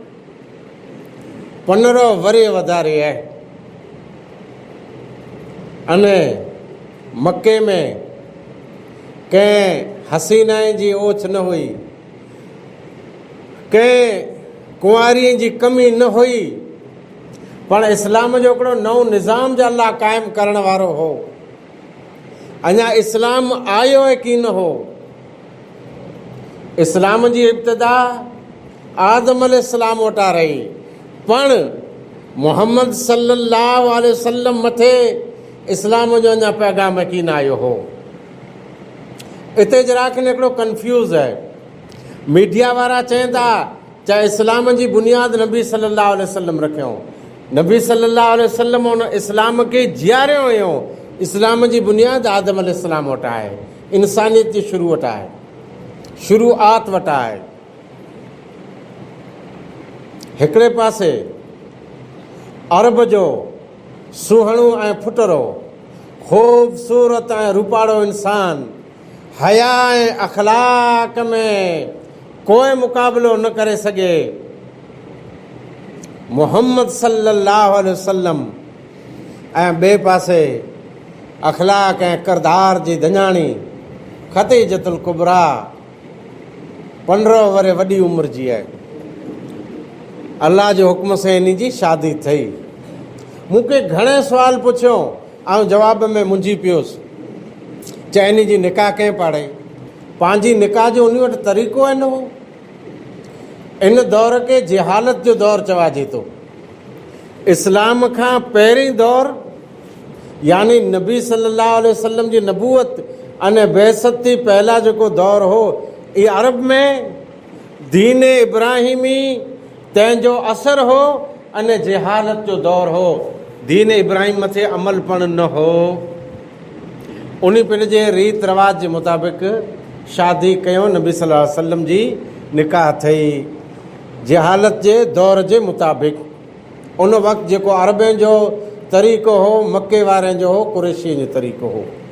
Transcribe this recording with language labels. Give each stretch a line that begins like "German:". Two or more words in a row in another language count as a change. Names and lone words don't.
Sindhi: 15 वरे वधारे आहे, अने मके में कंहिं हसीनाए जी ओछ न हुई, कंहिं कुंवारीअ जी कमी न हुई, पण इस्लाम जो हिकिड़ो नओं निज़ाम जो अल्लाह क़ाइमु करण वारो हो। अञा इस्लाम आयो है कि न हो। इस्लाम जी इब्तिदा आदम अलैहिस्सलाम वटां रही, पण मुहम्मद
Arabic: صلى الله عليه وسلم
Sindhi: मथे इस्लाम जो अञा पैगाम की न आयो हो। इते जरा खनि हिकिड़ो कंफ्यूज़ आहे। मीडिया वारा चवनि था चाहे इस्लाम जी बुनियाद नबी
Arabic: صلى الله عليه وسلم
Sindhi: रखियो, नबी
Arabic: صلى الله عليه وسلم
Sindhi: उन इस्लाम खे जीआरियो हुयो। इस्लाम जी बुनियाद आदम अलैहिस्सलाम वटां आहे, इंसानियत जी शुरू वटां आहे, शुरूआत वटां आहे। हिकिड़े पासे अरब जो सुहिणो ऐं फुटरो ख़ूबसूरत ऐं रूपाड़ो इंसान हया ऐं अखलाक में कोई मुक़ाबिलो न करे सघे,
Arabic: محمد صلى الله عليه وسلم,
Sindhi: ऐं ॿिए पासे अखलाक ऐं किरदार जी दञाणी ख़दीजतुल कुबरा 15 वरे वॾी उमिरि जी आहे। अल्लाह जे हुक्म से इन जी शादी थी। मूंखे घणे सुवाल पुछियो ऐं जवाब में मुंझी पियोसि। चए इन जी निकाह कंहिं पाढ़े? पंहिंजी निकाह जो उन वटि तरीक़ो आहे न हो। इन दौर खे जिहालत जो दौर चवाइजे थो। इस्लाम खां पहिरीं दौर यानी नबी
Arabic: صلى الله عليه وسلم
Sindhi: जी नबूअत अने बेसत थी पहला जेको दौर हो, ये अरब में दीन इब्राहिमी तंहिंजो असर हो अने जिहालत जो दौर हो। दीन इब्राहिम मथे अमल पण न हो। उन पंहिंजे रीत रिवाज जे मुताबिक़ शादी कयो, नबी
Arabic: صلى الله عليه وسلم
Sindhi: जी निकाह थई जिहालत जे दौर जे मुताबिक़। उन वक़्तु जेको अरबनि जो तरीक़ो हो, मके वारनि जो हो, कुरैशी जो तरीक़ो हो।